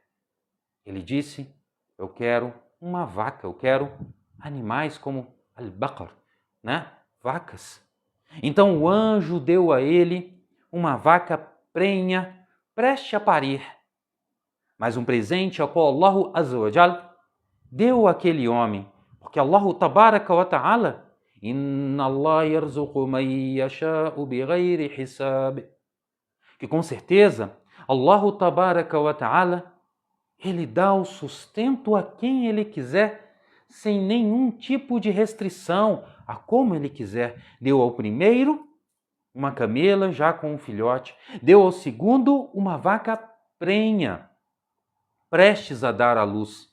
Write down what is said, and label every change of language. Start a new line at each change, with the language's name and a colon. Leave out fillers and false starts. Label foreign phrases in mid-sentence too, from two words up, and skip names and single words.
Portuguese: Ele disse: eu quero uma vaca, eu quero animais como al-baqar, né? Vacas. Então o anjo deu a ele uma vaca prenha, preste a parir. Mas um presente ao qual
Arabic: الله عز وجل
Portuguese: deu àquele homem, porque
Arabic: الله تبارك وتعالى إن الله يرزق من يشاء بغير حساب,
Portuguese: que com certeza
Arabic: الله تبارك وتعالى,
Portuguese: ele dá o sustento a quem ele quiser, sem nenhum tipo de restrição, a como ele quiser. Deu ao primeiro uma camela já com um filhote, deu ao segundo uma vaca prenha, prestes a dar à luz.